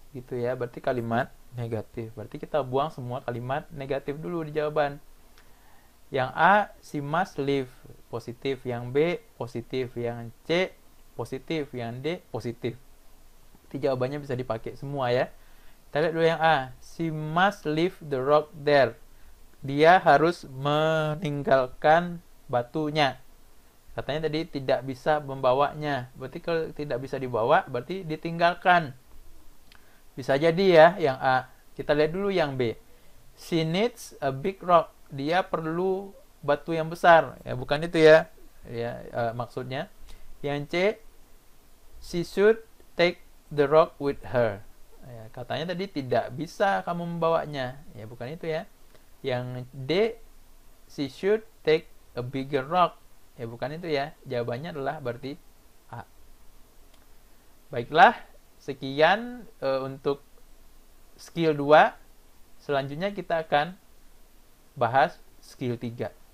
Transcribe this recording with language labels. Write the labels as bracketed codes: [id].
[id] Gitu ya. Berarti kalimat negatif. Berarti kita buang semua kalimat negatif dulu di jawaban. Yang A, [en] she must leave. [id] Positif. Yang B, positif. Yang C, positif. Yang D, positif. Berarti jawabannya bisa dipakai semua ya. Kita lihat dulu yang A. [en] She must leave the rock there. [id] Dia harus meninggalkan batunya. Katanya tadi tidak bisa membawanya. Berarti kalau tidak bisa dibawa, berarti ditinggalkan. Bisa jadi ya yang A. Kita lihat dulu yang B. [en] She needs a big rock. [id] Dia perlu batu yang besar. Ya, bukan itu ya. Maksudnya. Yang C. [en] She should take the rock with her. [id] Ya, katanya tadi tidak bisa kamu membawanya. Ya, bukan itu ya. Yang D. [en] She should take a bigger rock. [id] Ya, bukan itu ya. Jawabannya adalah berarti A. Baiklah, sekian untuk skill 2. Selanjutnya kita akan bahas skill 3.